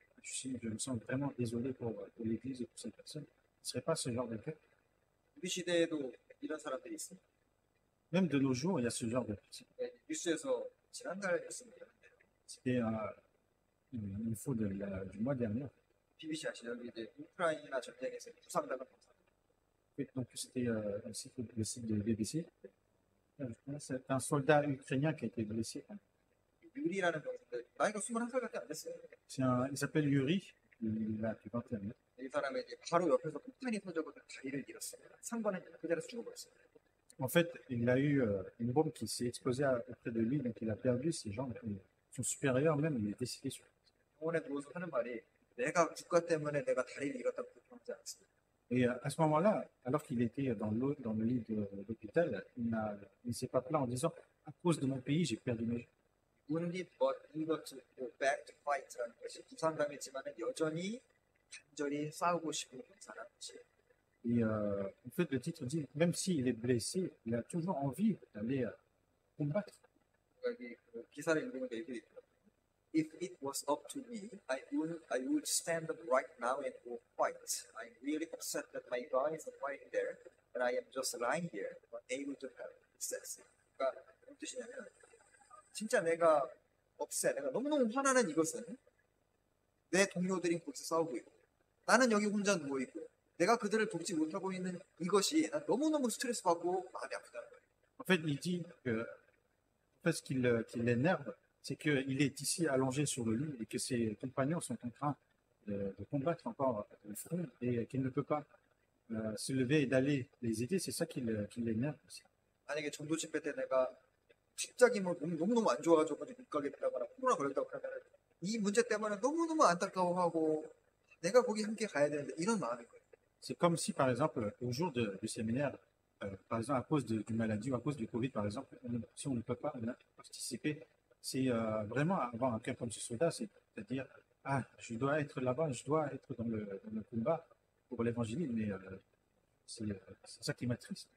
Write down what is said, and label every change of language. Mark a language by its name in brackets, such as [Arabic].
[French] Je me sens vraiment désolé pour l'Église et pour cette personne. Ce ne serait pas ce genre de cas. [Korean] 우리 시대에도 이런 사람들이 있습니다. [French] Même de nos jours, il y a ce genre de personnes. [Korean] 뉴스에서 지난달 뉴스입니다. [French] C'était une fois du mois dernier. [Korean] BBC 아시죠? 여기 이제 우크라이나 전쟁에서 부상당한 검사. [French] Donc c'était un site, le site de BBC. C'est un soldat ukrainien qui a été blessé. [Korean] 유리라는 병사인데 나이가 21살밖에 안 됐어요. [French] Il s'appelle Yuri, il a 21 ans. [Korean] 이 사람의 이제 바로 옆에서 폭탄이 터져서 다리를 잃었어요. 상관은 그 자리에서 죽어버렸어요. [French] En fait, il a eu une bombe qui s'est explosée auprès de lui, donc il a perdu ses jambes. Et son supérieur même, il est décédé sur place. [Korean] 병원에 누워서 하는 말이 내가 국가 때문에 내가 다리를 잃었다고 그러지 않았어요. [French] Et à ce moment-là, alors qu'il était dans le lit de l'hôpital, il ne s'est pas plaint en disant à cause de mon pays, j'ai perdu mes jambes. [English] We need but eager to go back to fight라는 [Korean] 것이 부상당했지만은 여전히 간절히 싸우고 싶은 병사라는 것이에요. [French] Et en fait, le titre dit même s'il est blessé, il a toujours envie d'aller combattre. [Korean] 여기 그 기사를 읽으니까 이렇게 있더라고요. [English] If it was up to me, I would stand up right now and go fight. I'm really upset that my guy is fighting there, and I am just lying here, unable to help. It says. [Korean] 그러니까 무슨 뜻이냐면 진짜 내가 내가 너무너무 화나는 이것은 내 동료들이 거기서 싸우고 있고 나는 여기 혼자 누워 있고 내가 그들을 돕지 못하고 있는 이것이 난 너무너무 스트레스 받고 마음이 아프다는 거예요. [French] En fait, il dit que en fait, ce qui l'énerve, c'est qu'il est ici allongé sur le lit et que ses compagnons sont en train de combattre encore le front et qu'il ne peut pas se lever et d'aller les aider. C'est ça qui l'énerve aussi. [Korean] 만약에 전도 집회 때 내가 갑자기 뭐 몸이 너무너무 안 좋아가지고 못 가게 되거나 코로나 걸렸다고 그러면 이 문제 때문에 너무너무 안타까워하고 내가 거기 함께 가야 되는데 이런 마음인 거예요. [French] C'est comme si, par exemple, au jour du séminaire, par exemple, à cause d'une maladie ou à cause du Covid, par exemple, si on ne peut pas participer, c'est vraiment avoir un cœur comme ce soldat, c'est-à-dire, ah, je dois être là-bas, je dois être dans le combat pour l'évangile, mais c'est ça qui m'attriste.